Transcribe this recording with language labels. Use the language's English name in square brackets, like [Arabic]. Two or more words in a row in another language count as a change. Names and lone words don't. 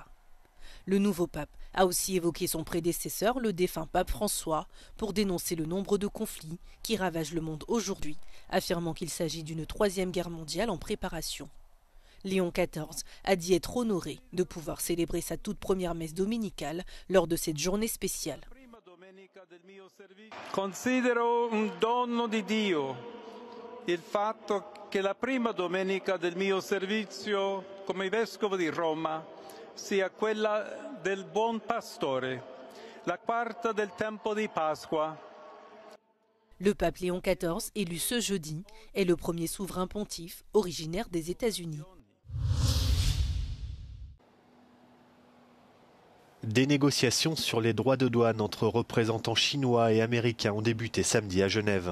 [French] Le nouveau pape a aussi évoqué son prédécesseur, le défunt pape François, pour dénoncer le nombre de conflits qui ravagent le monde aujourd'hui, affirmant qu'il s'agit d'une 3e guerre mondiale en préparation. Léon XIV a dit être honoré de pouvoir célébrer sa toute première messe dominicale lors de cette journée spéciale. [Italian] Considero un dono di Dio il fatto che la prima domenica del mio servizio come vescovo di Roma sia quella del Buon Pastore, la quarta del tempo di Pasqua. [French] Le pape Léon XIV, élu ce jeudi, est le premier souverain pontife originaire des États-Unis. Des négociations sur les droits de douane entre représentants chinois et américains ont débuté samedi à Genève.